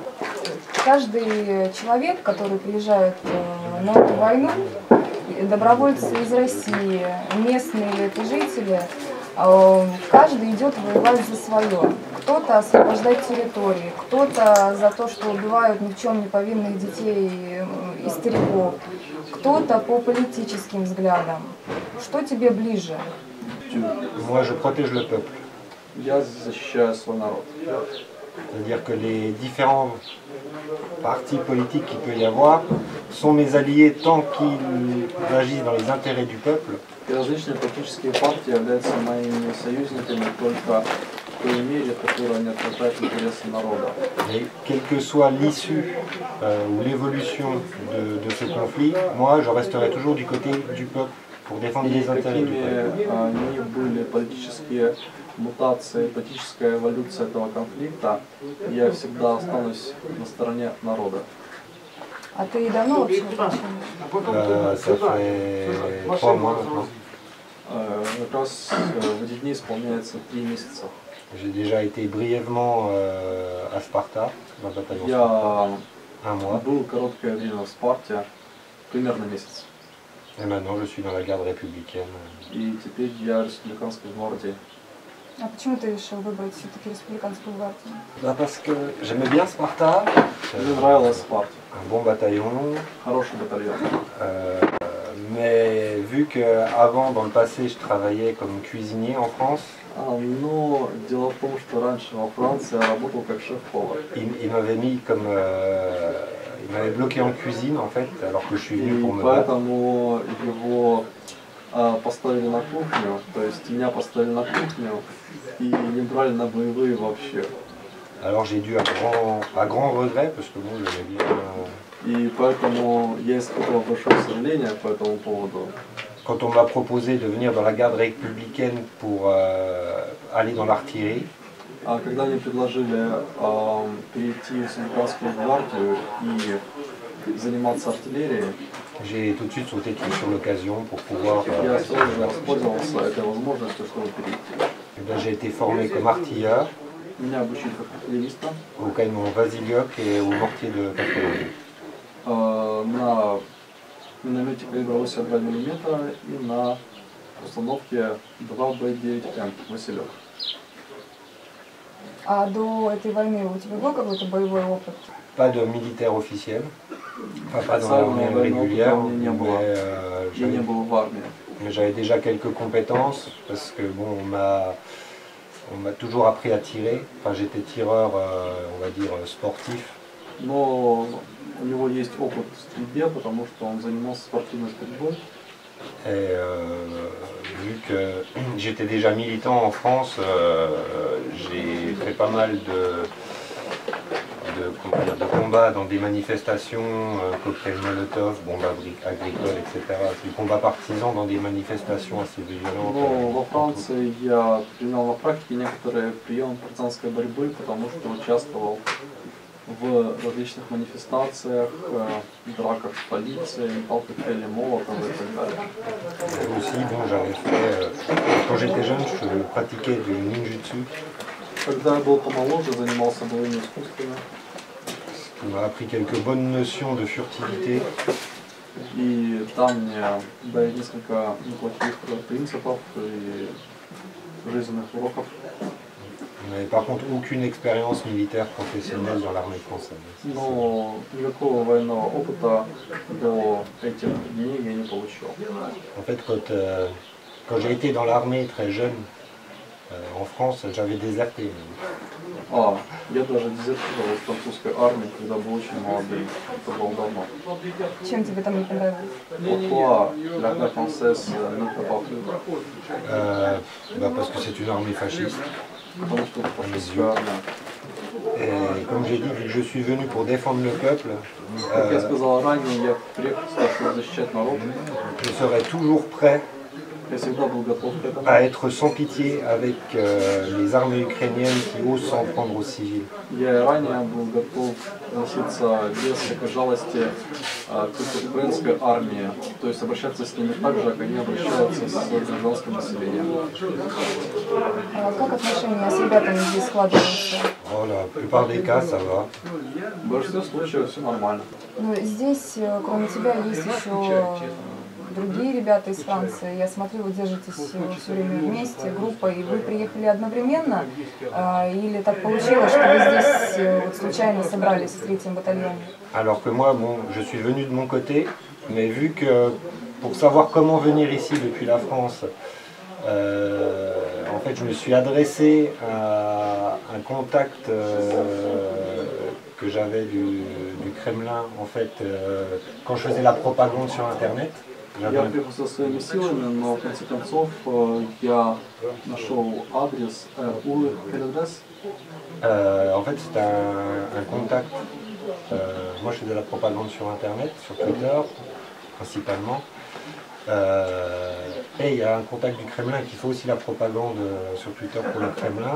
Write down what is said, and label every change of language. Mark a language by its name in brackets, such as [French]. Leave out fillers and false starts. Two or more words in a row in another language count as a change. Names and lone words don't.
[Russian] Каждый человек, который приезжает на эту войну, добровольцы из России, местные или это жители, каждый идет воевать за свое. Кто-то освобождать территории, кто-то за то, что убивают ни в чем не повинных детей и стариков, кто-то по политическим взглядам. Что тебе ближе? [French] Moi, je protège le peuple. [Russian] Я защищаю свой народ. [French] C'est-à-dire que les différents partis politiques qu'il peut y avoir sont mes alliés tant qu'ils agissent dans les intérêts du peuple. [Russian] И различные политические партии являются моими союзниками только в той мере, в которой они отражают интересы народа. [French] Et quelle que soit l'issue ou l'évolution de ce conflit, moi je resterai toujours du côté du peuple pour défendre [Russian] И [French] les intérêts du peuple. [Russian] какими ни были политические мутации, политическая эволюция этого конфликта, я всегда останусь на стороне народа. А ты давно вообще в отношениях? [French] Ça fait 3 mois maintenant. [Russian] Как раз в эти дни исполняется 3 месяца. [French] J'ai déjà été brièvement à Sparta, dans le bataillon [Russian] Я [French] Sparta, un mois. [Russian] был короткое время в Спарте, примерно месяц. [French] Et maintenant je suis dans la garde républicaine. [Russian] И теперь я в республиканской гвардии. А почему ты решил выбрать все-таки республиканскую гвардию? [French] Bah parce que j'aimais bien Sparta, [Russian] Мне нравилась Спарта. [French] un bon bataillon, [Russian] Хороший батальон. [French] mais vu qu'avant, dans le passé, je travaillais comme cuisinier en France, [Russian] Но дело в том, что раньше во Франции я работал как шеф-повар. [French] il m'avait mis comme... il m'avait bloqué en cuisine en fait, alors que je suis venu [Russian] И [French] pour me battre. [Russian] поэтому его поставили на кухню, то есть меня поставили на кухню и не брали на боевые вообще. [French] Alors j'ai dû à grand regret, parce que bon, j'aimais bien... [Russian] И поэтому я испытывал большое сожаление по этому поводу. [French] Quand on m'a proposé de venir dans la garde républicaine pour aller dans l'artillerie, [Russian] А когда мне предложили перейти в Республиканскую гвардию и заниматься артиллерией, [French] j'ai tout de suite sauté sur l'occasion pour pouvoir... [Russian] я сразу же воспользовался этой возможностью, чтобы перейти. [French] Eh ben, j'ai été formé comme artilleur [Russian] Меня обучили как артиллериста [French] au canon Vasiliok et au mortier de 80. [Russian] на миномете калибра 82 мм и на установке 2Б9М «Василек». А до этой войны у тебя был какой-то боевой опыт? [French] Pas de militaire officiel, enfin, pas dans l'armée régulière, [Russian] Я не был в армии. [French] mais j'avais déjà quelques compétences parce que bon, on m'a toujours appris à tirer. Enfin, j'étais tireur, on va dire, sportif. [Russian] Но у него есть опыт в стрельбе, потому что он занимался спортивной стрельбой. [French] Et vu que j'étais déjà militant en France, j'ai fait pas mal de combats dans des manifestations, cocktails Molotov, bombes agricoles, etc. Du combat partisan dans des manifestations assez violentes. [Russian] Но во Франции я применял на практике некоторые приемы партизанской борьбы, потому что участвовал в различных манифестациях, драках с полицией, метал коктейли Молотова и так далее. [French] Et aussi, bon, j'avais fait, quand j'étais jeune, je pratiquais du ninjutsu, [Russian] Когда я был помоложе, занимался боевыми искусствами. [French] qui m'a appris quelques bonnes notions de furtivité. [Russian] И там мне дали несколько неплохих принципов и жизненных уроков. [French] Mais par contre, aucune expérience militaire professionnelle dans l'armée française. [Russian] Но никакого военного опыта до этих дней я не получил. [French] En fait, quand j'ai été dans l'armée très jeune, en France, j'avais déserté. [Russian] Я даже дезертировал из французской армии, когда был очень молодым. Это было давно. Чем тебе там не понравилось? [French] Pourquoi l'armée française ne t'a pas plu? Parce que c'est une armée fasciste. [Russian] Потому что это фашистская армия. [French] Et comme j'ai dit, vu que je suis venu pour défendre le peuple, [Russian] Как я сказал ранее, я приехал сюда, чтобы защищать народ. [French] je serai toujours prêt [Russian] Я всегда был готов к этому. [French] à être sans pitié avec les armées ukrainiennes qui osent s'en prendre aux civils. [Russian] Я и ранее был готов относиться без всякой жалости к украинской армии, то есть обращаться с ними так же, как они обращаются с гражданским населением. А как отношения с ребятами здесь складываются? [French] Oh, la plupart des cas, ça va. [Russian] В большинстве случаев все нормально. Ну, здесь, кроме тебя, есть еще другие ребята из Франции. Я смотрю, вы держитесь все время вместе, группой. И вы приехали одновременно? Или так получилось, что вы здесь вот случайно собрались в 3-м батальоне? [French] Alors que moi, bon, je suis venu de mon côté, mais vu que pour savoir comment venir ici depuis la France, en fait, je me suis adressé à un contact que j'avais du Kremlin, en fait, quand je faisais la propagande sur Internet. [Russian] Я приехал со своими силами, но в конце концов я нашел адрес [French] En fait, c'est un contact. Moi, je faisais de la propagande sur Internet, sur Twitter, principalement. Et il y a un contact du Kremlin qui fait aussi la propagande sur Twitter pour le Kremlin.